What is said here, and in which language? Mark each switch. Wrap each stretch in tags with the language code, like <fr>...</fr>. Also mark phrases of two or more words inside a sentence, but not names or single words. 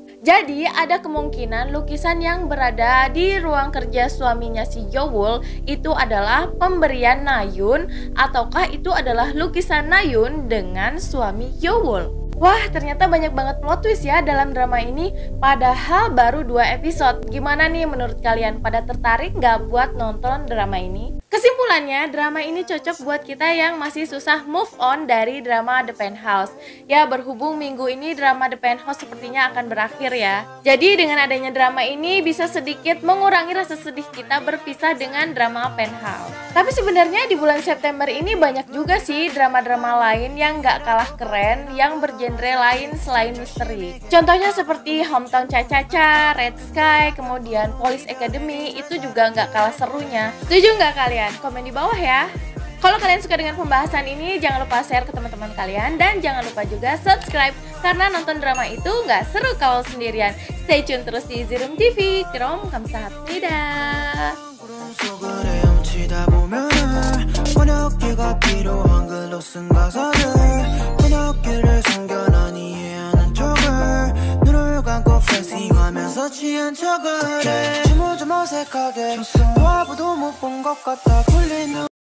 <id>Jadi ada kemungkinan lukisan yang berada di ruang kerja suaminya si Yeowol itu adalah pemberian Nayeon, ataukah itu adalah lukisan Nayeon dengan suami Yeowol. Wah, ternyata banyak banget</id> <en>plot twist</en> <id>ya dalam drama ini, padahal baru 2 episode. Gimana nih menurut kalian, pada tertarik nggak buat nonton drama ini? Kesimpulannya, drama ini cocok buat kita yang masih susah</id> <en>move on</en> <id>dari drama The Penthouse. Ya, berhubung minggu ini drama The Penthouse sepertinya akan berakhir ya. Jadi dengan adanya drama ini bisa sedikit mengurangi rasa sedih kita berpisah dengan drama Penthouse. Tapi sebenarnya di bulan September ini banyak juga sih drama-drama lain yang nggak kalah keren, yang bergenre lain selain misteri. Contohnya seperti Hometown Cha-Cha-Cha, Red Sky, kemudian Police Academy, itu juga nggak kalah serunya. Setuju nggak kalian? Komen di bawah ya. Kalau kalian suka dengan pembahasan ini, jangan lupa share ke teman-teman kalian dan jangan lupa juga subscribe karena nonton drama itu nggak seru kalau sendirian.</id> <en>Stay tune</en> <id>terus di Zirum TV.</id> <ko>Krom 감사합니다. 취한 척을 해 좀 어색하게 와봐도 못 본 것 같아 굴리는</ko>